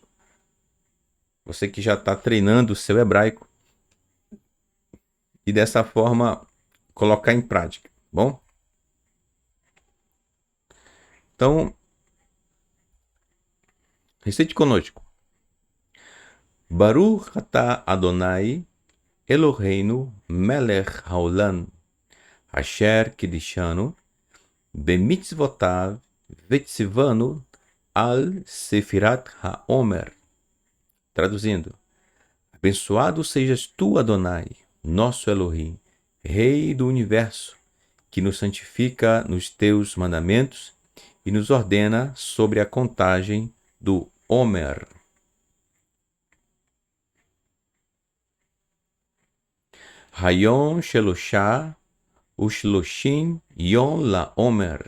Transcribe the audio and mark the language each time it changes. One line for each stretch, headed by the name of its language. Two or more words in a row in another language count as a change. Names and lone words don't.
Portuguese: Você que já está treinando o seu hebraico. E dessa forma colocar em prática, tá bom? Então, recite conosco.
Hebrew: ברוך אתה אדוני אלוהינו מלך העולם אשר קידשנו במצוותיו וציוונו על ספירת העומר.
Portuguese: Traduzindo. Abençoado sejas tu, Adonai, nosso Elohim, Rei do Universo, que nos santifica nos teus mandamentos e nos ordena sobre a contagem do Homer.
Hebrew: היום שלושה ושלושים יום לעומר.